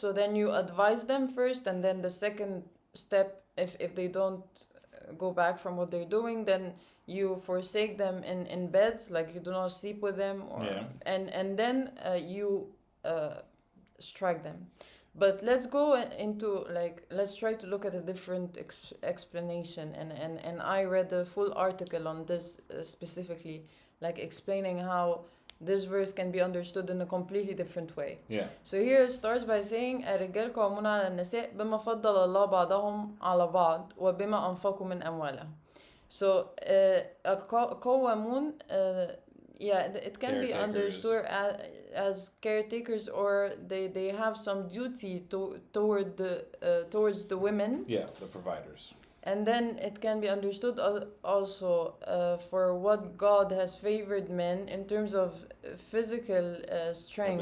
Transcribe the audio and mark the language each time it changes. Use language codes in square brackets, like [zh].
[en] So then you advise them first, and then the second step, if they don't go back from what they're doing, then you forsake them in beds, like you do not sleep with them, or and then you strike them. But let's go into, let's try to look at a different explanation. And I read a full article on this specifically, explaining how this verse can be understood in a completely different way. Yeah. So here it starts by saying [ar] الرجال قوامون على النساء بما فضل الله بعضهم على بعض وبما أنفقوا من أموالهم. [en] So قوامون it can be understood as caretakers, or they have some duty towards the women. Yeah, the providers. And then it can be understood also for what God has favored men in terms of physical strength.